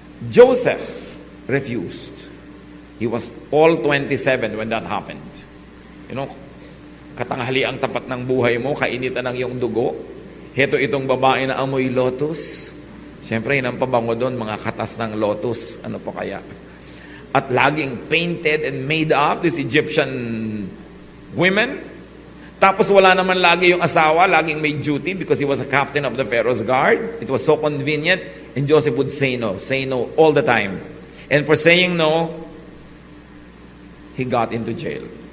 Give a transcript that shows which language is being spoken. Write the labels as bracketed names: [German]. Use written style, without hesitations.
[English] Joseph refused. He was all 27 when that happened. You know, [Filipino] katanghali ang tapat ng buhay mo, kainitan ng iyong dugo. Heto itong babae na amoy lotus. Siyempre, yun ang pabango doon, mga katas ng lotus. Ano pa kaya? At laging [English] painted and made up, these Egyptian women. [Filipino] Tapos wala naman lagi yung asawa, laging may duty [English] because he was a captain of the Pharaoh's guard. It was so convenient. And Joseph would say no all the time. And for saying no, he got into jail.